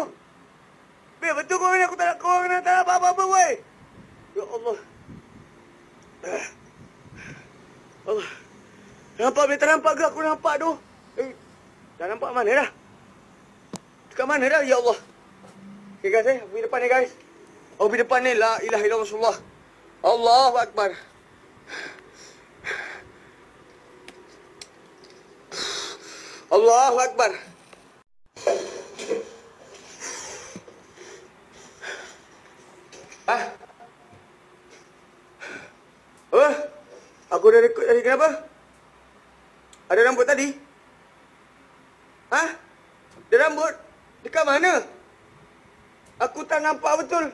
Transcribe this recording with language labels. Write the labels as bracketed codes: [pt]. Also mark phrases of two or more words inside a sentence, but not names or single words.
[ms] Betul korang ni, korang tak nampak apa-apa, weh. Ya Allah. Allah. Nampak, tak nampak ke? Aku nampak tu. Dah nampak mana dah? Dekat mana dah? Ya Allah. Okay guys, aku pergi depan ni guys. Aku pergi depan ni. [ar] La ilaha illallah Rasulullah. Allahu Akbar. Allahu Akbar. Ah. [ms] Apa? Aku dah rekod tadi, kenapa? Ada rambut tadi? Hah? Ada rambut? Dekat mana? Aku tak nampak betul.